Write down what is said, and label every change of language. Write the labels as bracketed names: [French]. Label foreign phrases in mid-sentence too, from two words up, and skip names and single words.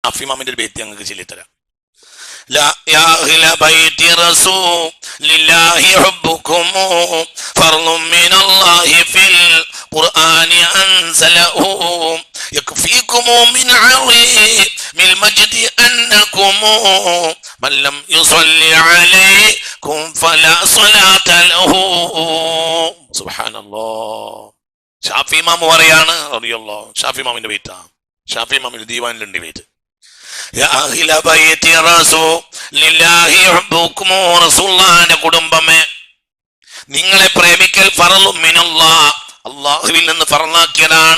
[Malayalam] അഫിമാമിന്റെ ഒരു ബേത്തി ഞങ്ങൾക്ക് ചൊല്ലിത്തരാം. [Arabic] لا يا أهل بيت رسول لله حبكم فرض من الله في القرآن أنزله يكفيكم من عظيم المجد أنكم من لم يصلي عليكم فلا صلاة له. سبحان الله. [Malayalam] ഷാഫി ഇമാം പറയാണ് റളിയല്ലാഹു. ഷാഫി ഇമാമിന്റെ ബൈറ്റാ. ഷാഫി ഇമാമിന്റെ ദീവാനിലുണ്ട് ബൈറ്റ്. റസൂലുള്ളാഹിന്റെ കുടുംബമേ, നിങ്ങളെ പ്രേമിക്കൽ [Arabic] فرض من الله, [Malayalam] അല്ലാഹുവിൽ നിന്ന് ഫറളാക്കിയതാണ്.